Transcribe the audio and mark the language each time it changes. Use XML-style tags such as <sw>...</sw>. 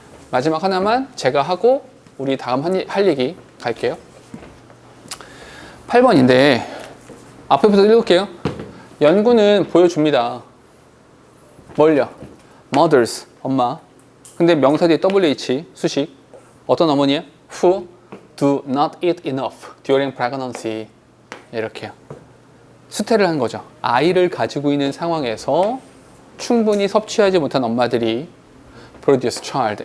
<ko>마지막 하나만 제가 하고 우리 다음 할 얘기 갈게요. 8번인데 앞에부터 읽을게요. 연구는 보여줍니다. 뭘요?</ko> <en>mothers, 엄마.</en> <ko>근데 명사 뒤에 WH, 수식. 어떤 어머니야?</ko> <en>Who do not eat enough during pregnancy.</en> <ko>이렇게요. 수태를 한 거죠. 아이를 가지고 있는 상황에서 충분히 섭취하지 못한 엄마들이</ko> <en>produce child.</en>